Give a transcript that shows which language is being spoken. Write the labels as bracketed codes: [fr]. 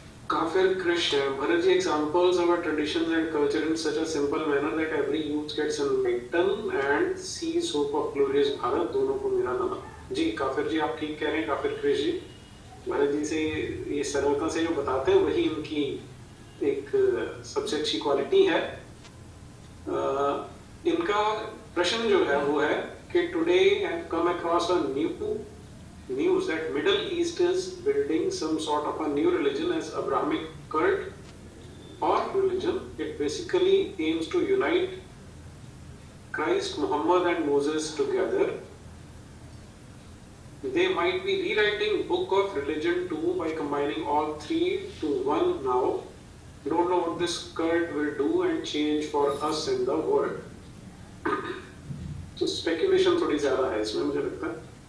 [en] Kafir Christian, Bharaji, examples of our traditions and culture in such a simple manner that every youth gets enlightened and sees hope of glorious Bharat, [hi] दोनों को मेरा नमन। जी काफिर जी, आप ठीक कह रहे हैं। काफिर कृष जी, भरत जी से ये सरलता से जो बताते हैं वही इनकी एक सबसे अच्छी क्वालिटी है। इनका प्रश्न जो है वो है कि [en] Today I have come across a news that Middle East is building some sort of a new religion as Abrahamic cult or religion. It basically aims to unite Christ, Muhammad and Moses together. They might be rewriting book of religion too by combining all three to one now. Don't know what this cult will do and change for us in the world. [hi] So speculation थोड़ी ज्यादा है इसमें, मुझे लगता है।